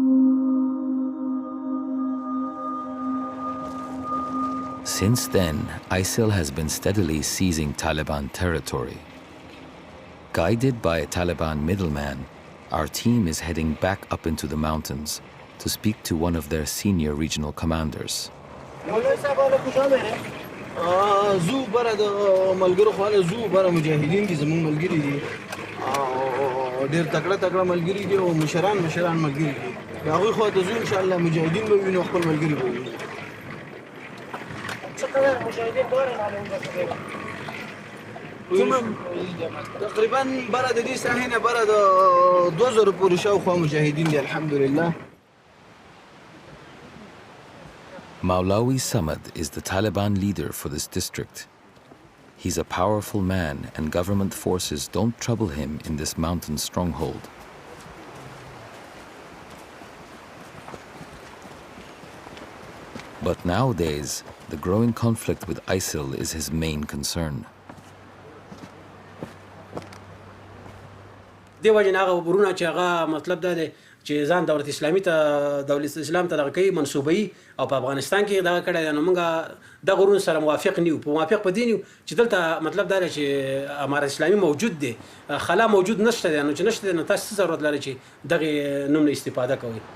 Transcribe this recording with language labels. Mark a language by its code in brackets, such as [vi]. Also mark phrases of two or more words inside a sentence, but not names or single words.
[en] Since then, ISIL has been steadily seizing Taliban territory. Guided by a Taliban middleman, our team is heading back up into the mountains to speak to one of their senior regional commanders. [ps] زو برا د ملګرو خواله زو برا مجاهدین دي زمون ملګری دي ډېر تکړه ملګری دي او مشران ملګری دي هغه خو ته زو [ar] ان شاء الله [ps] مجاهدین به وینو خپل ملګری به وینو څنګه مجاهدین دورن عالم تقریبا برا د دې ساحې نه برا د 2000 پورې شاوخوا مجاهدین دي الحمدلله. [en] Maulawi Samad is the Taliban leader for this district. He's a powerful man and government forces don't trouble him in this mountain stronghold. But nowadays, the growing conflict with ISIL is his main concern. [ps] دیو جناغه ورونه چې هغه مطلب دا دی چې ځان دولت اسلامي ته دولت اسلام ته دغه کوي منسوبي او په افغانستان کې دغه کړی نو موږ د غرون سره موافق نیو په موافق پدې نیو چې دلته مطلب دا دی چې امارت اسلامي موجود دی خلا موجود نشته دی نو چې نشته دی نو تاسو ضرورت لري چې دغه نوم نه استفاده کوئ.